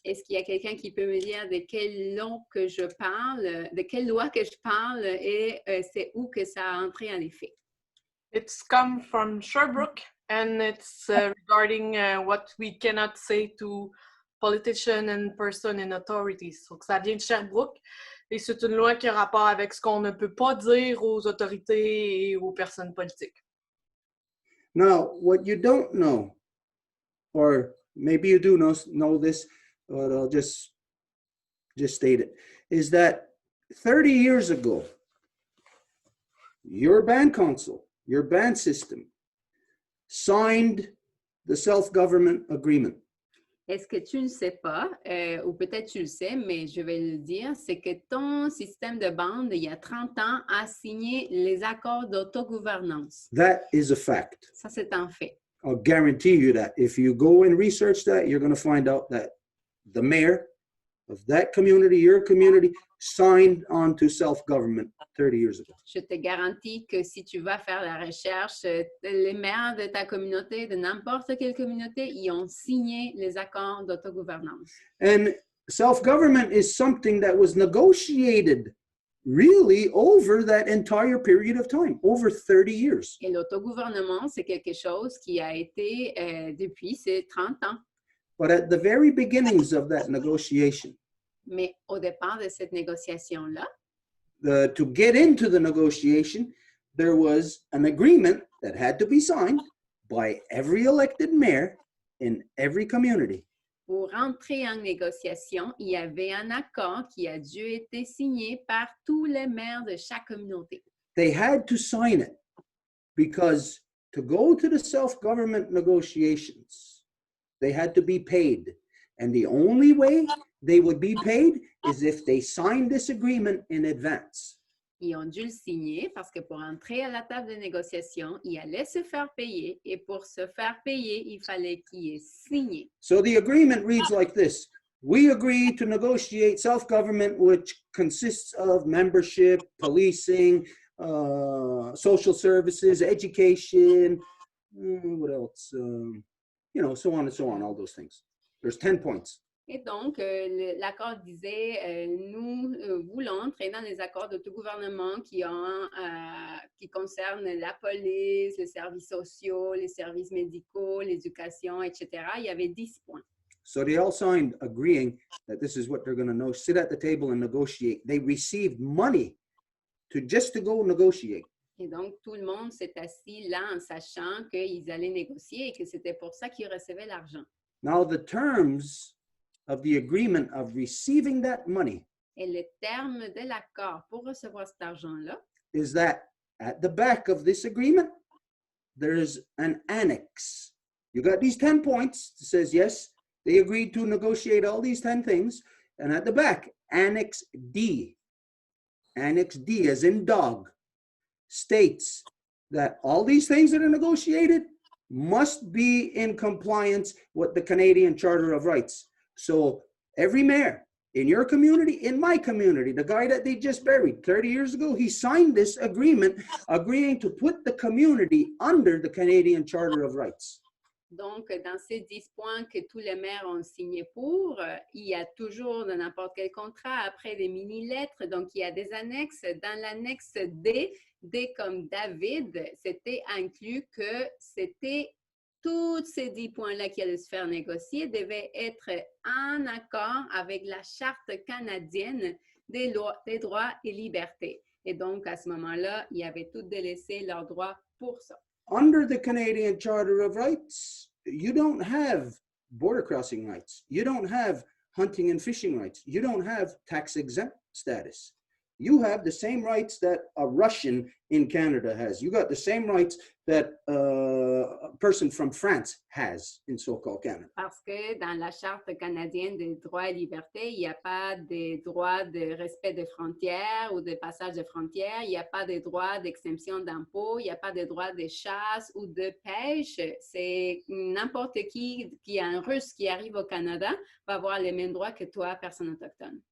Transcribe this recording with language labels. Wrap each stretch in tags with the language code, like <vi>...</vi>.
<fr>Est-ce qu'il y a quelqu'un qui peut me dire de quelle loi que je parle, de quelle loi que je parle et c'est où que ça a entré en effet?</fr> <en>It's come from Sherbrooke, and it's regarding what we cannot say to politicians and person in authorities.</en> <fr>Donc, ça vient de Sherbrooke, et c'est une loi qui a rapport avec ce qu'on ne peut pas dire aux autorités et aux personnes politiques.</fr> <en>Now, what you don't know, or maybe you do know this, but I'll just state it, is that 30 years ago, your band council, your band system, signed the self-government agreement.</en> <fr>Est-ce que tu ne sais pas, ou peut-être tu le sais, mais je vais le dire, c'est que ton système de bande, il y a 30 ans, a signé les accords d'autogouvernance.</fr> <en>That is a fact.</en> <fr>Ça, c'est un fait.</fr> <en>I'll guarantee you that if you go and research that, you're going to find out that the mayor of that community, your community, signed on to self-government 30 years ago.</en> <fr>Je te garantis que si tu vas faire la recherche, les maires de ta communauté, de n'importe quelle communauté, ils ont signé les accords d'autogouvernance.</fr> <en>And self-government is something that was negotiated really over that entire period of time, over 30 years.</en> <fr>Et l'autogouvernement, c'est quelque chose qui a été depuis ces 30 ans.</fr> <en>But at the very beginnings of that negotiation,</en> <fr>Mais au départ de cette négociation-là,</fr> <en>to get into the negotiation, there was an agreement that had to be signed by every elected mayor in every community.</en> <fr>pour rentrer en négociation, il y avait un accord qui a dû être signé par tous les maires de chaque communauté.</fr> <en>They had to sign it because to go to the self-government negotiations, they had to be paid. And the only way they would be paid is if they signed this agreement in advance.</en> <fr>Ils ont dû le signer parce que pour entrer à la table de négociation, il allait se faire payer et pour se faire payer, il fallait qu'il ait signé.</fr> <en>So the agreement reads like this. We agree to negotiate self-government, which consists of membership, policing, social services, education, what else? So on and so on, all those things. There's 10 points.</en> <fr>Et donc, l'accord disait, nous voulons entrer dans les accords de tout gouvernement qui concernent la police, les services sociaux, les services médicaux, l'éducation, etc. Il y avait 10 points.</fr> <en>So they all signed agreeing that this is what they're going to sit at the table and negotiate. They received money just to go negotiate.</en> <fr>Et donc, tout le monde s'est assis là en sachant qu'ils allaient négocier et que c'était pour ça qu'ils recevaient l'argent.</fr> <en>Now, the terms of the agreement of receiving that money</en> <fr>Et le terme de l'accord pour recevoir cet argent-là,</fr> <en>is that at the back of this agreement, there's an annex. You got these 10 points that says, yes, They agreed to negotiate all these 10 things. And at the back, Annex D as in dog, states that all these things that are negotiated must be in compliance with the Canadian Charter of Rights. So every mayor in your community, in my community, the guy that they just buried 30 years ago, he signed this agreement agreeing to put the community under the Canadian Charter of Rights.</en> <fr>Donc, dans ces 10 points que tous les maires ont signé pour, il y a toujours dans n'importe quel contrat, après des mini-lettres, donc il y a des annexes. Dans l'annexe D, D comme David, c'était inclus que c'était tous ces 10 points-là qui allaient se faire négocier devaient être en accord avec la Charte canadienne des droits et libertés. Et donc, à ce moment-là, ils avaient tous délaissé leurs droits pour ça.</fr> <en>Under the Canadian Charter of Rights, you don't have border crossing rights. You don't have hunting and fishing rights. You don't have tax exempt status. You have the same rights that a Russian in Canada has. You got the same rights that a person from France has in so-called Canada.</en> <fr>Parce que dans la Charte canadienne des droits et libertés, il n'y a pas de droits de respect des frontières ou de passage de frontières, il n'y a pas de droits d'exemption d'impôts, il n'y a pas de droits de chasse ou de pêche. C'est n'importe qui est un Russe qui arrive au Canada va avoir les mêmes droits que toi, personne autochtone.</fr>